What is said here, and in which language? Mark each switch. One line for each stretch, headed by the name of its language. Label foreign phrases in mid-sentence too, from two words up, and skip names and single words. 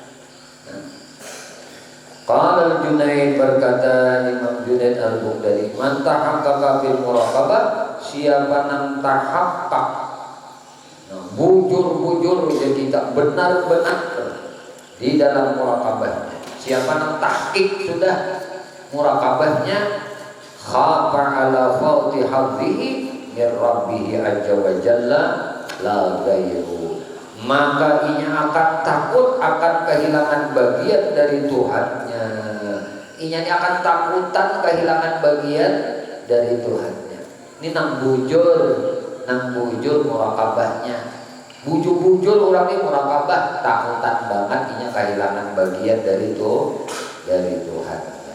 Banjar: Qala Junaid berkata Imam Junaid al-Baghdadi,
Arabic: من تحقق بالمراقبة,
Banjar: siapa nang tahaqqaq, bujur kita benar-benar di dalam muraqabahnya. Siapa nang tahqiq sudah muraqabahnya,
Arabic: خاف على فوت هذه من ربه عز وجل لا غير,
Banjar: maka inya akan takut akan kehilangan bagian dari Tuhannya. Inya akan takutan kehilangan bagian dari Tuhannya. Ini nang bujur muraqabahnya. Bujur orang ini muraqabah takutan banget inya kehilangan bagian dari Tuhannya.